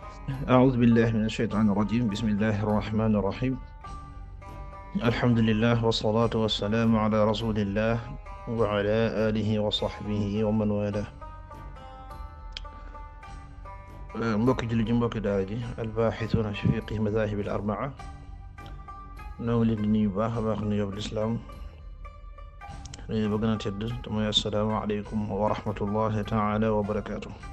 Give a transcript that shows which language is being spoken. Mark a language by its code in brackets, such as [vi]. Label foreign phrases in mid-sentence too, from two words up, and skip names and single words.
[ar] أعوذ بالله من الشيطان الرجيم بسم الله الرحمن الرحيم الحمد لله والصلاة والسلام على رسول الله وعلى آله وصحبه ومن والاه [wo] mbokki jullit ji mbokki daara ji [ar] الباحثون في فقه المذاهب الأربعة [wo] noo ngi leen di nuyu baax a baax nuyoo lislaam nuyu ba gën a tedd te mooy [ar] السلام عليكم ورحمة الله تعالى وبركاته.